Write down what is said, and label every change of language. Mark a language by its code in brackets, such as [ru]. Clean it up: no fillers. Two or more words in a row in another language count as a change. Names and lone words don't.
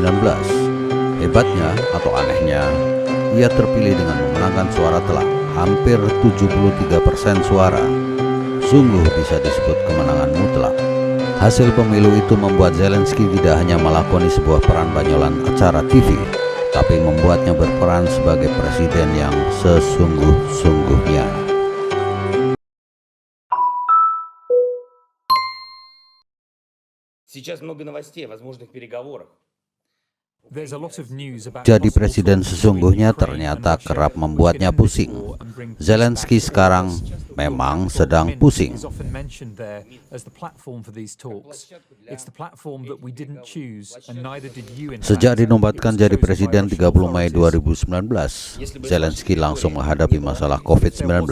[id] Hebatnya atau anehnya, ia terpilih dengan memenangkan suara telak, hampir 73% suara. Sungguh bisa disebut kemenangan mutlak. Hasil pemilu itu membuat Zelensky tidak hanya melakoni sebuah peran banyolan acara TV, tapi membuatnya berperan sebagai presiden yang sesungguh-sungguhnya. [ru] Сейчас много новостей о возможных переговорах. [id] Jadi presiden sesungguhnya ternyata kerap membuatnya pusing. Zelensky sekarang memang sedang pusing. Sejak dinobatkan jadi presiden 30 Mei 2019, Zelensky langsung menghadapi masalah COVID-19.